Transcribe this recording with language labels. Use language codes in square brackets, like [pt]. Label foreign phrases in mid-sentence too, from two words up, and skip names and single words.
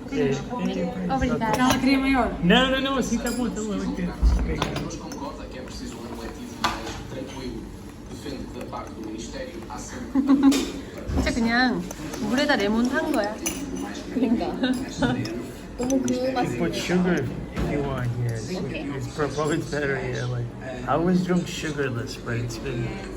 [pt] Obrigada. Ela queria maior. Não, assim está bom, está bom. Concorda que é preciso um eletivo mais tranquilo. Defende que da parte do Ministério há sempre [ko] 진짜 그냥 물에다 레몬 탄 거야. 너무 그 맛. [en] Put sugar if you want, yes. It's probably better, yeah. Like, I always drink sugarless, but it's been...